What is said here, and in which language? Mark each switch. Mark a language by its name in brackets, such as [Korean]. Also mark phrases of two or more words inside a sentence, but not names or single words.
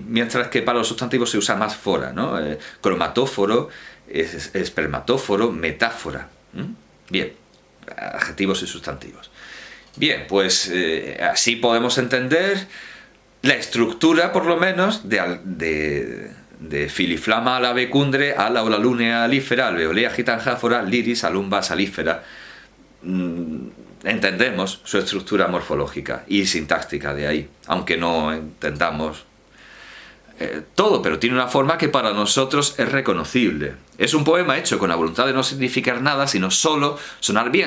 [Spanish] Mientras que para los sustantivos se usa más fora, ¿no? Cromatóforo, espermatóforo, metáfora. Bien, adjetivos y sustantivos. Bien, pues así podemos entender la estructura, por lo menos, de filiflama alabe cundre, ala o la lunea alífera, alveolea gitanjáfora, liris alumba salífera. Entendemos su estructura morfológica y sintáctica de ahí, aunque no entendamos todo, pero tiene una forma que para nosotros es reconocible. Es un poema hecho con la voluntad de no significar nada, sino solo sonar bien.